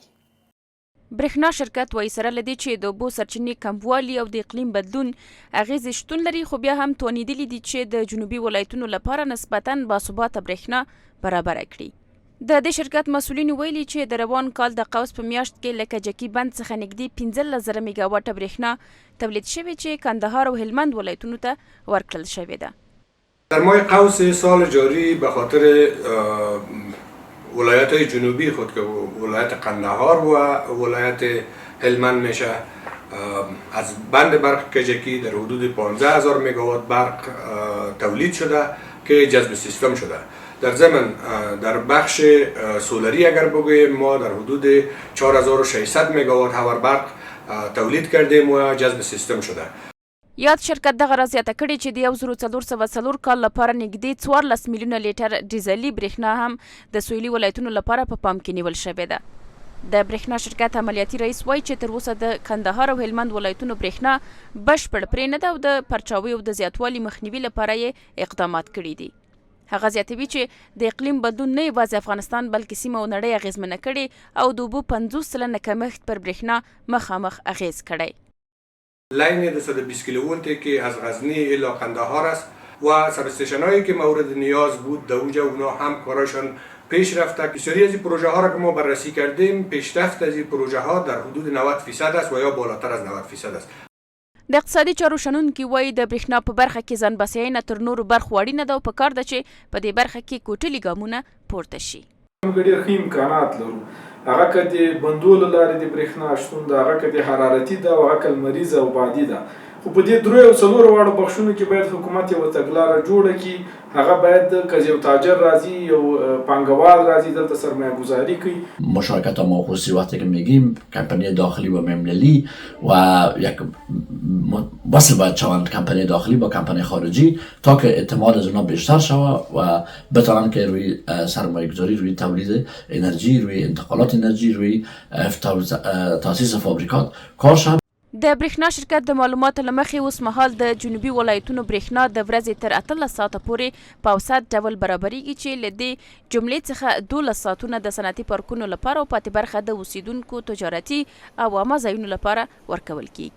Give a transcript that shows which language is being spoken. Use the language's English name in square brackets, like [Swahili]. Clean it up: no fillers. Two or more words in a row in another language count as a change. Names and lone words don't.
[Pashto] برېښنا شرکت وایي سره له دې چې د اوبو سرچینې کموالي او د اقلیم بدلون اغیزې شتون لري، خو بیا هم توانیدلي دي چې د جنوبي ولایتونو لپاره نسبتاً باثباته برېښنا برابره کړي. د دې شرکت مسؤلینو ویلي چې د روان کال د قوس په میاشت کې له کجکي بند څخه نږدې 15,000 میګاواټه برېښنا تولید شوې چې کندهار او هلمند ولایتونو ته ورکړل شوې ده. [Persian] در ماه قوس سال جاری به خاطر ولایت های جنوبی خود که ولایت قندهار و ولایت هلمند میشه از بند برق کجکی در حدود 15,000 میگاوات برق تولید شده که جذب سیستم شده. در ضمن در بخش سولری اگر بگوییم ما در حدود 4,600 میگاوات هاور برق تولید کردیم و جذب سیستم شده. [Pashto] یاد شرکت دغه راز یاده کړې چې د 1404 کال لپاره نږدې 14 میلیونه لیټر ډیزلي برېښنا هم د سویلي ولایتونو لپاره په پام کې نیول شوې ده. د برېښنا شرکت عملیاتي رئیس وایي چې تر اوسه د کندهار او هلمند ولایتونو برېښنا بشپړ پرې نه ده او د پرچاوي او د زیاتوالي مخنیوي لپاره یې اقدامات کړي دي. هغه زیاتوي چې د اقلیم بدلون نه یوازې افغانستان بلکې سیمه او نړۍ اغېزمنه کړې او د اوبو 50% کمښت پر برېښنا مخامخ اغېز کړی. [Persian] لاین 220 کیلوولتی که از غزنی الی قندهار است و سبستیشن هایی که مورد نیاز بود در اونجا اونا هم کاراشون پیش رفته. بسیاری از این پروژه ها را که ما بررسی کردیم پیشرفت از این پروژه ها در حدود 90% است و یا بالاتر از 90% است. [Pashto] د اقتصادي چارو شنونکي وایي د برېښنا په برخه کې ځان بسیاینه تر نورو برخو اړینه ده او پکار ده چې په دې برخه کې کوټلي ګامونه پورته شي. موږ ډېر ښه امکانات لرو، هغه که د بندو له لارې د برېښنا شتون ده، هغه که د حرارتي ده او هغه که لمریزه او بادي ده. خو په دې درو او څلورو واړو بخشونو کې باید حکومت یوه تګلاره جوړه کړي. هغه باید که یو تاجر راځي یو پانګوال راځي دلته سرمایه گذاری کوي. [Persian] مشارکت ما خصوصی وقتی که میگیم کمپانی داخلی و ملی و یک وصل باید شوند کمپانی داخلی با کمپانی خارجی تا که اعتماد از اونا بیشتر شود و بتوانند که روی سرمایه گذاری روی تولید انرژی، روی انتقالات انرژی، روی تاسیس فابریکات کار شود. [Pashto] د برېښنا شرکت د معلوماتو له مخې اوس مهال د جنوبي ولایتونو برېښنا د ورځې تر 18 ساعته پورې په اوسط ډول برابریږي چې له دې جملې څخه 12 ساعتونه د صنعتي پارکونو لپاره او پاتې برخه د اوسیدونکو تجارتي او عامه ځایونو لپاره ورکول کیږي.